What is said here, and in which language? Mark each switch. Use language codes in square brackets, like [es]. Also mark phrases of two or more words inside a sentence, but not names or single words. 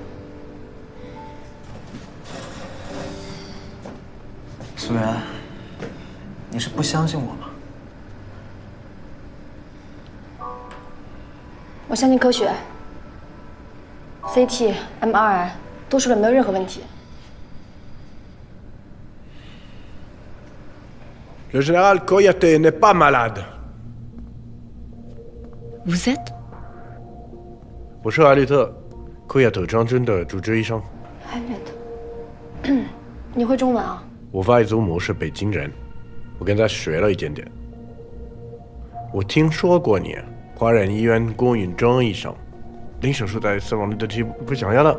[zh] 苏媛，你是不相信我吗？我相信科学 ，CT、MRI 都说了没有任何问题。 [fr] Le général Koyate n'est pas malade. Vous êtes [zh] 我是艾略特，库亚特将军的主治医生。艾略特，你会中文啊？我外祖母是北京人，我跟她学了一点点。我听说过你，华人医院龚允中医生，零手术台死亡率的记录不想要了。